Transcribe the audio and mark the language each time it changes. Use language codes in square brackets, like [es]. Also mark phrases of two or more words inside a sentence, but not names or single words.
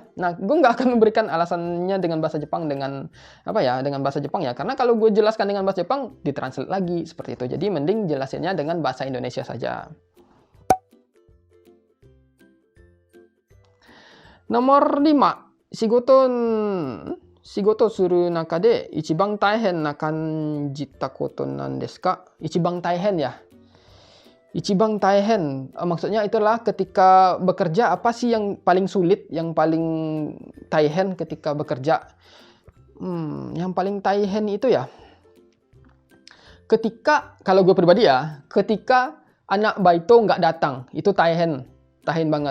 [id] Nah, gue nggak akan memberikan alasannya dengan bahasa Jepang dengan bahasa Jepang ya. Karena kalau gue jelaskan dengan bahasa Jepang, ditranslate lagi seperti itu. Jadi mending jelasinnya dengan bahasa Indonesia saja. Nomor 5. [ja] 仕事する中で一番大変な感じたことなんですか? 一番大変や. 一番大変, [id] maksudnya itulah ketika bekerja, apa sih yang paling sulit, yang paling taihen ketika bekerja? Yang paling taihen itu ya, kalau gue pribadi ya, ketika anak baito nggak datang, itu taihen banget.